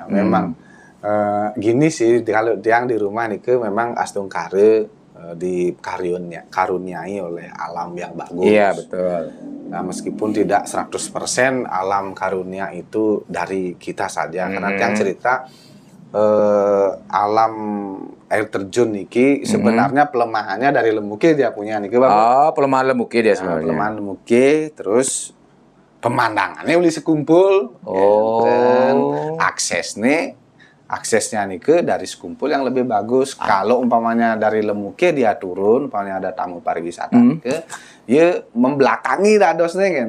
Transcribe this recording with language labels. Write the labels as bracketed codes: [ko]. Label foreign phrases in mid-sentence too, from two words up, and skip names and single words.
[id] Memang gini sih, kalau tiang di rumah nih memang Astung Kare dikaruniai oleh alam yang bagus. Iya, betul. Nah, meskipun tidak 100% alam karunia itu dari kita saja. Karena yang cerita alam air terjun niki sebenarnya pelemahannya dari Lemuke dia punya niki, Bapak. Oh, pelemahan Lemuke dia sebenarnya. Pelemahan Lemuke, terus pemandangannya uli sekumpul. Dan aksesnya nih dari sekumpul yang lebih bagus. Kalau umpamanya dari Lemuke dia turun, umpamanya ada tamu pariwisata ya membelakangi dadosnya kan.